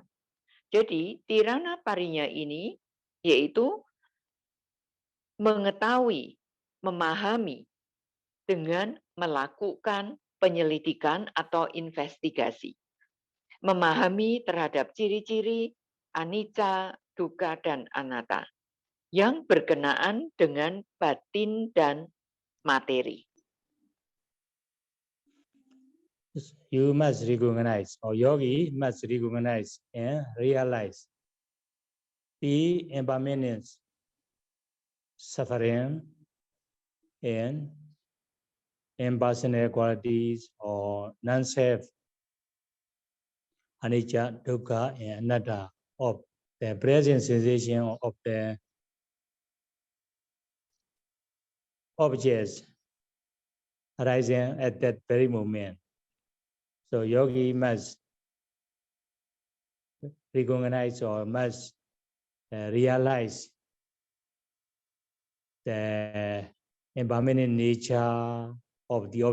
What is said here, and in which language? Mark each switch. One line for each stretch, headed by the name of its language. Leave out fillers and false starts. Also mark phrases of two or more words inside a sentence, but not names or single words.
Indonesian: Jadi
Pali: tirana parinya
Indonesian: ini yaitu mengetahui, memahami dengan melakukan penyelidikan atau investigasi. Memahami terhadap ciri-ciri
Pali: anicca, dukkha,
Indonesian: dan anatta yang berkenaan dengan batin dan materi.
English: You must recognize, or yogi must recognize and realize the impermanence, suffering, and impersonal qualities or non-self,
Pali: anicca, dukkha,
English: and anatta of the present sensation of the objects arising at that very moment. So yogi must recognize or must realize the impermanent nature of the